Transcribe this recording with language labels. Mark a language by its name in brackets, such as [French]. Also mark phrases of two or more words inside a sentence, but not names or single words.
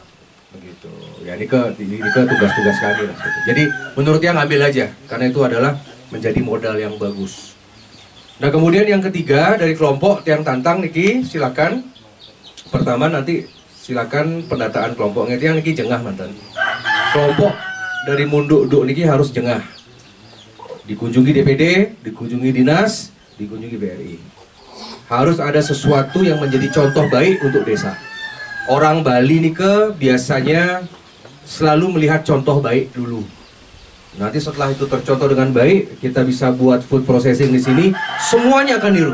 [Indonesian] Begitu. Ya ini ke tugas-tugas kami lah. Gitu. Jadi menurut yang ambil aja, karena itu adalah menjadi modal yang bagus. Nah kemudian yang ketiga dari kelompok yang tantang niki, silakan. Pertama nanti silakan pendataan kelompoknya yang [Balinese] niki jengah [Indonesian] mantan. Kelompok dari munduk-duk niki harus jengah. Dikunjungi DPD, dikunjungi dinas, dikunjungi BRI. Harus ada sesuatu yang menjadi contoh baik untuk desa. Orang Bali nih biasanya selalu melihat contoh baik dulu. Nanti setelah itu tercontoh dengan baik, kita bisa buat [English] food processing [Indonesian] di sini, semuanya akan niru.